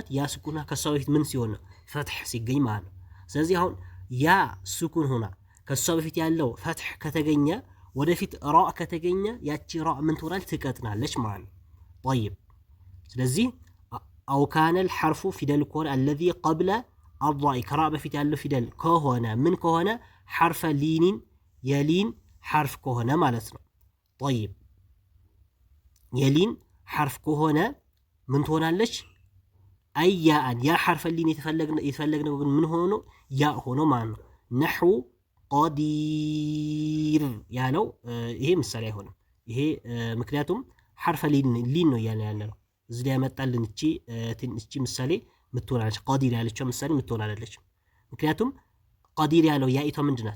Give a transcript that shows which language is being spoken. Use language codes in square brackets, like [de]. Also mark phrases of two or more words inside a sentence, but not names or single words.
[am] ያ ስኩና ከሷ በፊት ምን ሲሆን ነው? ፈትሕ ሲገኝ ማለት ነው። ስለዚህ አሁን ያ ስኩን ሆና ከሷ በፊት ያለው ፈትሕ ከተገኘ ወደፊት ራ ከተገኘ ያቺ ራ ምን ትሆናለች? ትቀጥናለች ማለት ነው። طيب ስለዚህ [ar] أو كان الحرف [am] ፊደል ከሆነ [ar] الذي قبل الراء [am] ከራእ በፊት ያለው ፊደል ከሆነ ምን ከሆነ [ar] حرف لين [am] የሊን ሐርፍ ከሆነ ማለት ነው። طيب የሊን ሐርፍ ከሆነ ምን ትሆናለች? አያአን ያ [ar] حرف لين [am] የተፈለግነው ግን ምን ሆኖ ያ ሆኖ ማለት ነው። [ar] نحو قدير [am] ያለው ይሄ ምሳሌ አይሆንም። ይሄ ምክንያቱም [ar] حرف لين [am] ነው ያለ ነው። እዚህ ላይ ያመጣልን እቺ ምሳሌ ምትሆናለች። ቀዲር ያለችው ምሳሌ ምትሆን አይደለች። ምክንያቱም ቀዲር ያለው ያኢቷ ምንድናት?